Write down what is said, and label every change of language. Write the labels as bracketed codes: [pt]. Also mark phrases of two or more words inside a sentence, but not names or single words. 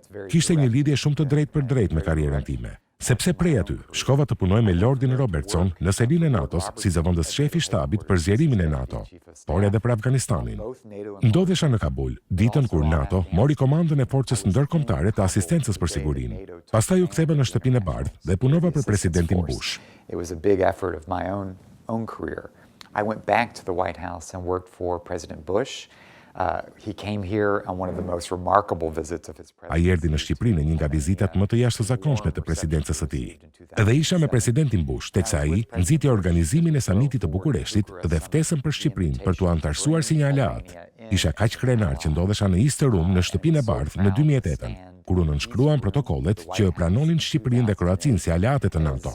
[sq] Kishte një lidhje shumë të drejtë për drejtë me karrierën time. Sepse prej aty, shkova të punoj me Lordin Robertson në selinë e NATO-s si zëvendës shefi shtabit për zgjerimin e NATO, por edhe për Afganistanin. Ndodhesha në Kabul, ditën kur NATO mori komandën e forcës ndërkombëtare të asistencës për sigurinë. Pastaj u ktheva në shtëpinë e bardhë dhe punova për Presidentin Bush. [en] It was a big effort of my own career. I went back to the White House and worked for President Bush. He came here on one of the most remarkable visits of his presidency. [sq] Ai erdhi në Shqipëri në një nga vizitat më të jashtëzakonshme të presidencës së tij. Edhe isha me Presidentin Bush, teksa ai nxiti organizimin e samitit të Bukureshtit dhe ftesën për Shqipërinë për t'u antarësuar si një aleat. Isha kaq krenar që ndodhesha në East Room në shtëpinë e bardhë në 2008, kur u nënshkruan protokollet që pranonin Shqipërinë dhe Kroacinë si aleate të NATO.